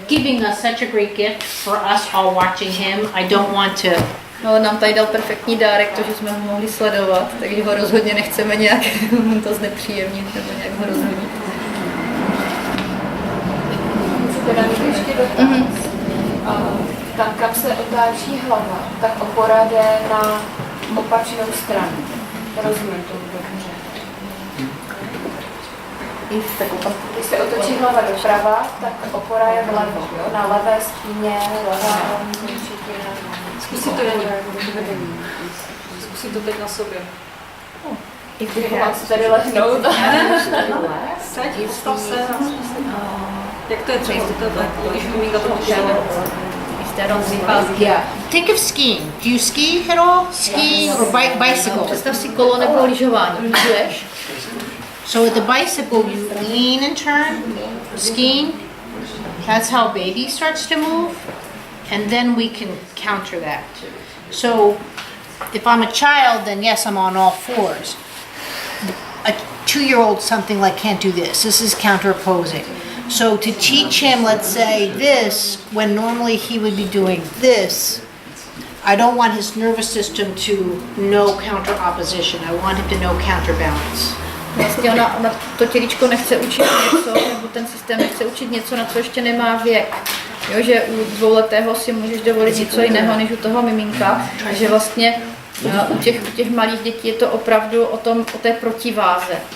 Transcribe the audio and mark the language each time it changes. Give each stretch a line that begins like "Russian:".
English: giving us such a great gift for us all watching him. I don't want to.
Czech: No, nám tady dal perfektní dárek, to, že jsme ho mohli sledovat, takže ho rozhodně nechceme nějak to znepříjemnit nebo nějak ho rozhodnit. Teda ještě dotaz. Tam, kam se otáčí hlava, tak opora jde na opačnou stranu. Rozumím tomu dobře. Když se otočí hlava doprava, tak opora je vlevo, jo? Na levé spíně, levá končetina. Zkusí to Janí. Zkusí to teď na sobě. I když mám si tady lehnout. Seď, postav se. Jak to je třeba? Když miminka to udělá.
English: Yeah. Think of skiing. Do you ski at all? Skiing or bicycle?
Czech: Představ si kolo nebo lyžování. Lyžuješ?
English: So with the bicycle, you lean and turn. Skiing, that's how baby starts to move. And then we can counter that. So if I'm a child, then yes, I'm on all fours. A 2-year-old something like can't do this. This is counter-opposing. So to teach him, let's say this, when normally he would be doing this, I don't want his nervous system to know counter-opposition. I want him to know counterbalance.
Czech: Vlastně ona to těličko nechce učit něco, nebo ten systém nechce učit něco, na co ještě nemá věk. Jo, že u 2letého si můžeš dovolit něco jiného než u toho miminka. Takže vlastně u těch malých dětí je to opravdu o té protiváze.